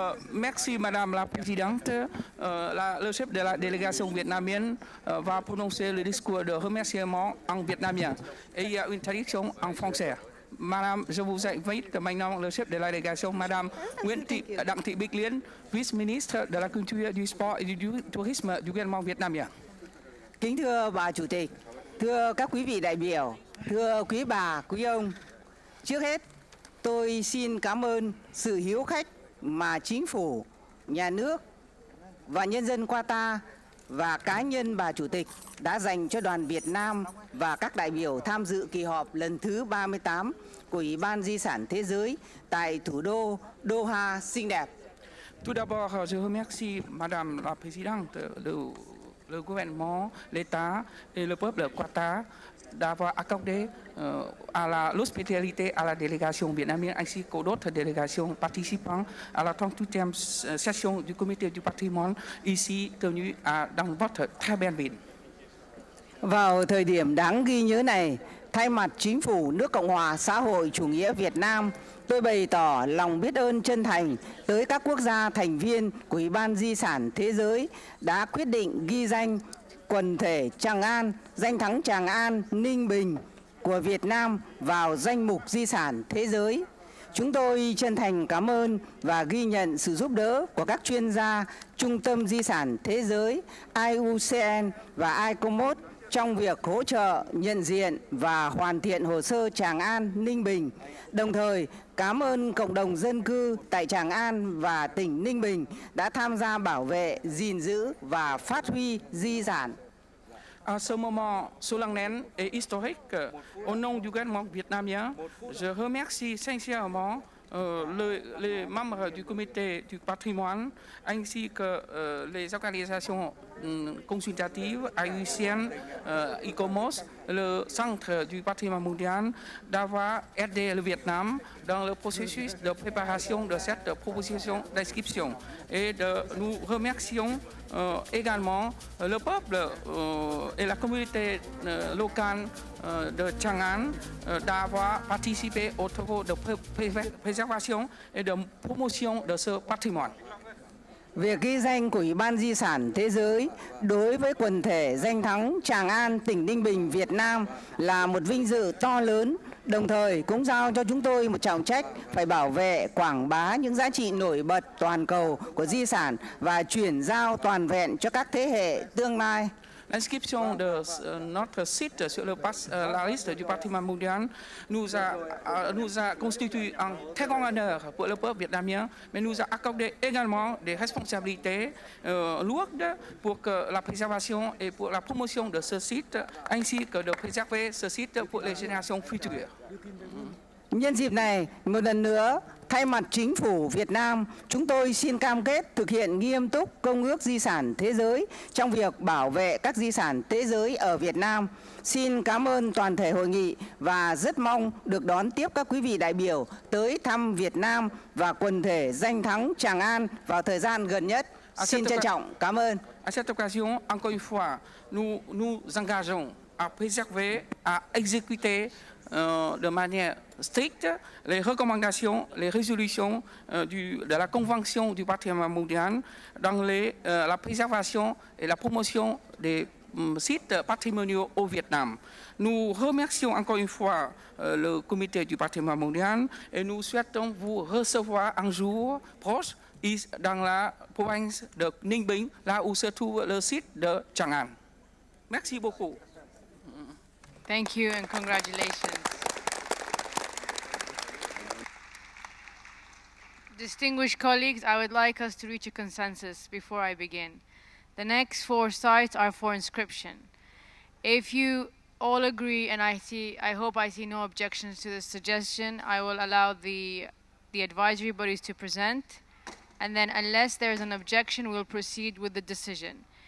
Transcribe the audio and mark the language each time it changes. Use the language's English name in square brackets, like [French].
[French] Merci Madame la Présidente. Le chef de la délégation vietnamienne va prononcer le discours de remerciement en vietnamien. Et il y a une traduction en français. Madame, je vous invite maintenant le chef de la délégation, Madame Đặng Thị Bích Liên, vice-ministre de la Culture, du Sport et du Tourisme du gouvernement vietnamien. [Vietnamese] Kính thưa bà Chủ tịch, thưa các quý vị đại biểu, thưa quý bà, quý ông, trước hết tôi xin cảm ơn sự hiếu khách mà chính phủ, nhà nước và nhân dân Qatar và cá nhân bà Chủ tịch đã dành cho đoàn Việt Nam và các đại biểu tham dự kỳ họp lần thứ 38 của Ủy ban Di sản Thế giới tại thủ đô Doha xinh đẹp. [French] Tout d'abord, je remercie Madame la Présidente, le gouvernement, l'État et le peuple Qatar d'avoir accordé l'hospitalité à la délégation vietnamienne ainsi qu'aux autres délégations participant à la 38e session du comité du patrimoine ici tenue dans votre très belle ville. [Vietnamese] Vào thời điểm đáng ghi nhớ này, thay mặt chính phủ nước Cộng hòa xã hội chủ nghĩa Việt Nam, tôi bày tỏ lòng biết ơn chân thành tới các quốc gia thành viên của Ủy ban Di sản Thế giới đã quyết định ghi danh quần thể Tràng An, danh thắng Tràng An, Ninh Bình của Việt Nam vào danh mục di sản thế giới. Chúng tôi chân thành cảm ơn và ghi nhận sự giúp đỡ của các chuyên gia Trung tâm Di sản Thế giới, IUCN và ICOMOS trong việc hỗ trợ, nhận diện và hoàn thiện hồ sơ Tràng An, Ninh Bình. Đồng thời, cảm ơn cộng đồng dân cư tại Tràng An và tỉnh Ninh Bình đã tham gia bảo vệ, gìn giữ và phát huy di sản. [French] À ce moment solennel et historique, au nom du gouvernement vietnamien, je remercie sincèrement les membres du comité du patrimoine ainsi que les organisations consultatives IUCN, ICOMOS, le Centre du patrimoine mondial d'avoir aidé le Vietnam dans le processus de préparation de cette proposition d'inscription. Et nous remercions également le peuple et la communauté locale de Tràng An d'avoir participé aux travaux de préservation et de promotion de ce patrimoine. [Vietnamese] Việc ghi danh của Ủy ban Di sản Thế giới đối với quần thể danh thắng Tràng An, tỉnh Ninh Bình, Việt Nam là một vinh dự to lớn, đồng thời cũng giao cho chúng tôi một trọng trách phải bảo vệ, quảng bá những giá trị nổi bật toàn cầu của di sản và chuyển giao toàn vẹn cho các thế hệ tương lai. [French] L'inscription de notre site sur la liste du patrimoine mondial nous a constitué un très grand honneur pour le peuple vietnamien, mais nous a accordé également des responsabilités lourdes pour la préservation et pour la promotion de ce site, ainsi que de préserver ce site pour les générations futures. [Vietnamese] Nhân dịp này, một lần nữa, thay mặt chính phủ Việt Nam, chúng tôi xin cam kết thực hiện nghiêm túc Công ước Di sản Thế giới trong việc bảo vệ các di sản thế giới ở Việt Nam. Xin cảm ơn toàn thể hội nghị và rất mong được đón tiếp các quý vị đại biểu tới thăm Việt Nam và quần thể danh thắng Tràng An vào thời gian gần nhất. Xin trân trọng cảm ơn. [French] À cette occasion, encore une fois, nous nous engageons à préserver, à exécuter de manière stricte les recommandations, les résolutions de la Convention du patrimoine mondial dans la préservation et la promotion des sites patrimoniaux au Vietnam. Nous remercions encore une fois le comité du patrimoine mondial et nous souhaitons vous recevoir un jour proche dans la province de Ninh Bình, là où se trouve le site de Tràng An. Merci beaucoup. [English] Thank you and congratulations. Distinguished colleagues, I would like us to reach a consensus before I begin. The next 4 sites are for inscription. If you all agree, and I hope I see no objections to this suggestion, I will allow the advisory bodies to present, and then unless there's an objection, we'll proceed with the decision.